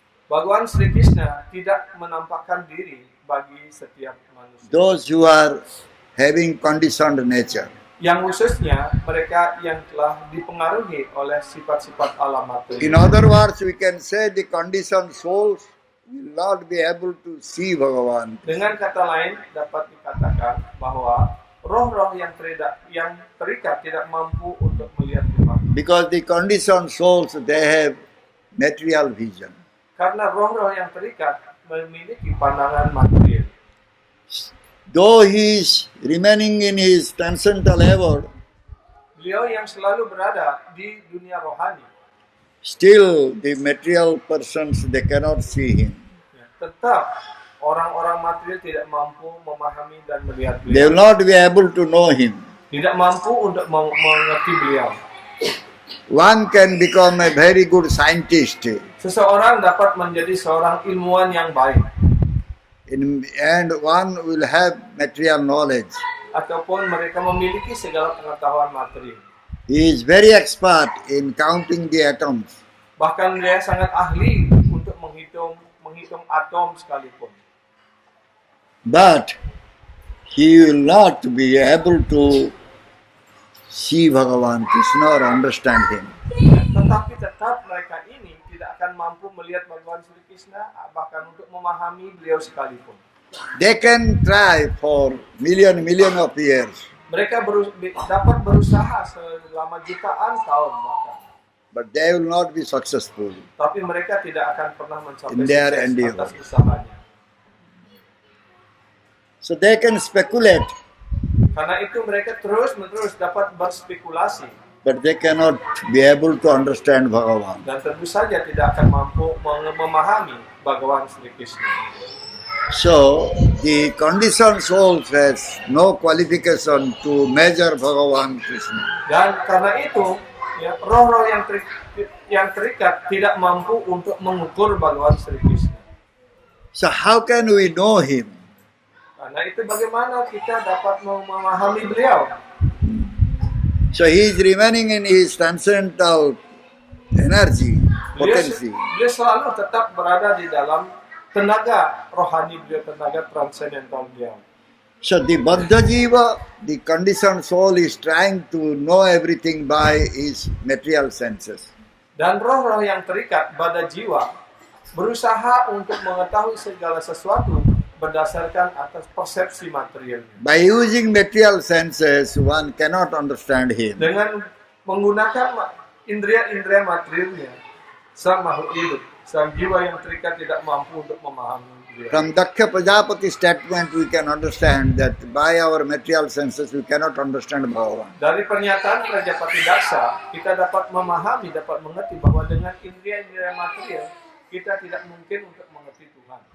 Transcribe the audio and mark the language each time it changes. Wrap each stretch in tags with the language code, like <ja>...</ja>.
<id>Bhagawan Sri Krishna tidak menampakkan diri bagi setiap manusia.</id> <en>Those who are having conditioned nature.</en> <id>Yang khususnya mereka yang telah dipengaruhi oleh sifat-sifat alam materi.</id> <en>In other words, we can say the conditioned souls will not be able to see Bhagavan.</en> <id>Dengan kata lain dapat dikatakan bahwa roh-roh yang terikat tidak mampu untuk melihat Tuhan.</id> <en>Because the conditioned souls, they have material vision.</en> <id>Karena roh-roh yang terikat memiliki pandangan material.</id> <en>Though he is remaining in his transcendental abode,</en> <id>Beliau yang selalu berada di dunia rohani,</id> <en>still the material persons, they cannot see him.</en> <id>tetap orang-orang material tidak mampu memahami dan melihat</id> <en>They</en> <id>beliau.</id> <en>will not be able to know him.</en> <id>Tidak mampu untuk mengerti beliau.</id> <en>One can become a very good scientist,</en> <id>Seseorang dapat menjadi seorang ilmuwan yang baik,</id> <en>and one will have material knowledge.</en> <id>ataupun mereka memiliki segala pengetahuan material.</id> <en>He is very expert in counting the atoms.</en> <id>Bahkan dia sangat ahli untuk menghitung atom sekalipun.</id> <en>But he will not be able to see Bhagavan Krishna or understand him.</en> <id>Tetapi tetap mereka ini tidak akan mampu melihat Bhagawan Sri Krishna, bahkan untuk memahami beliau sekalipun.</id> <en>They can try for million of years,</en> <id>Mereka dapat berusaha selama jutaan tahun bahkan.</id> <en>but they will not be successful.</en> <id>Tapi mereka tidak akan pernah mencapai</id> <en>In their</en> <id>sukses</id> <en>endeavor.</en> <id>atas usahanya.</id> <en>So they can speculate,</en> <id>Karena itu mereka terus-menerus dapat berspekulasi.</id> <en>but they cannot be able to understand Bhagavan.</en> <id>Dan tentu saja tidak akan mampu memahami Bhagawan Sri Krishna.</id> <en>So the conditioned souls has no qualification to measure Bhagavan Krishna.</en> <id>Dan karena itu, ya, roh-roh yang terikat tidak mampu untuk mengukur Bhagawan Sri Krishna.</id> <en>So how can we know him?</en> <id>Karena itu bagaimana kita dapat memahami beliau?</id> <en>So he is remaining in his transcendental energy, potency.</en> <id>Beliau selalu tetap berada di dalam tenaga rohani beliau, tenaga transcendental beliau.</id> <en>So the Baddha Jiva, the conditioned soul, is trying to know everything by his material senses.</en> <id>Dan roh-roh yang terikat pada jiwa berusaha untuk mengetahui segala sesuatu berdasarkan atas persepsi materialnya.</id> <en>By using material senses, one cannot understand him.</en> <id>Dengan menggunakan indera-indera materialnya, sang makhluk hidup, sang jiwa yang terikat tidak mampu untuk memahami dia.</id> <en>From Daksha Prajapati statement, we can understand that by our material senses, we cannot understand Bhagavan.</en> <id>Dari pernyataan Prajapati Daksa, kita dapat memahami, dapat mengerti bahwa dengan indera-indera material, kita tidak mungkin untuk mengerti Tuhan.</id>